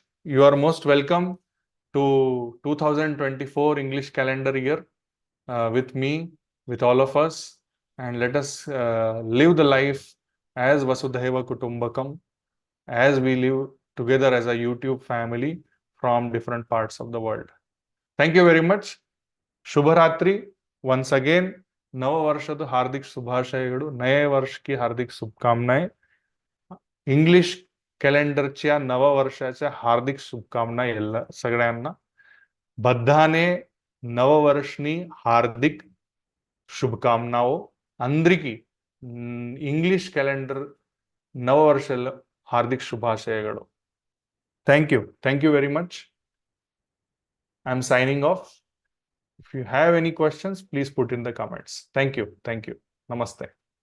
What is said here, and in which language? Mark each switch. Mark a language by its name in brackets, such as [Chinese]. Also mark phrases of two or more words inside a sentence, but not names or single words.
[English] You are most welcome to 2024 English calendar year with me, with all of us, and let us live the life as Vasudhaiva Kutumbakam, as we live together as a YouTube family from different parts of the world. Thank you very much. ಶುಭರಾತ್ರಿ. once again, [Kannada] ನವ ವರ್ಷದ ಹಾರ್ದಿಕ ಶುಭಾಶಯಗಳು. [Hindi] नया वर्ष की हार्दिक शुभकामनाएं. [English] English calendarच्या [Marathi] नववर्षाच्या हार्दिक शुभकामना सगळ्यांना. [Gujarati] બધાને નવવર્ષની હાર્દિક શુભકામનાઓ. [Marathi] अंद्रिकी [English] English calendar [Marathi] नववर्षाला हार्दिक शुभाशयಗಳು. [English] Thank you very much. I'm signing off. If you have any questions, please put in the comments. Thank you. Namaste.